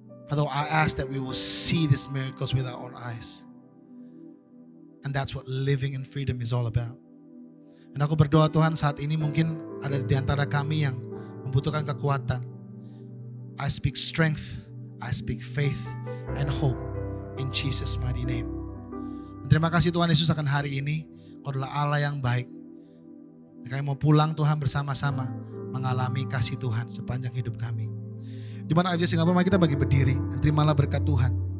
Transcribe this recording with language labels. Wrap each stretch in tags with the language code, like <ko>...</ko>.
<en>Father, I ask that we will see these miracles with our own eyes. And that's what living in freedom is all about.</en> <id>Dan aku berdoa Tuhan saat ini mungkin ada di antara kami yang membutuhkan kekuatan.</id> <en>I speak strength, I speak faith and hope in Jesus' mighty name.</en> <id>Dan terima kasih Tuhan Yesus akan hari ini. Kau adalah Allah yang baik. Kami mau pulang Tuhan bersama-sama mengalami kasih Tuhan sepanjang hidup kami. Jemaat AFJ Singapura, mari kita bagi berdiri dan terimalah berkat Tuhan.</id>